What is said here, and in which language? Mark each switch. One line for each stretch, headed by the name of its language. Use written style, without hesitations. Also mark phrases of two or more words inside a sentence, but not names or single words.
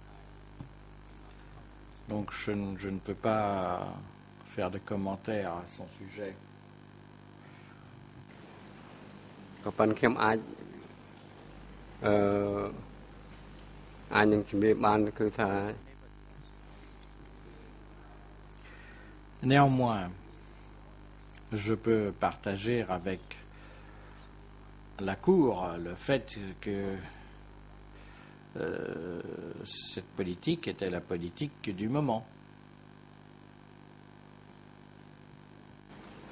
French: Donc je ne peux pas faire de commentaires à son sujet.
Khmer: ក៏ប៉ុន្តែខ្ញុំអាចនឹងជំរាបបានគឺថា
French: Néanmoins, je peux partager avec la Cour le fait que cette politique était la politique du moment.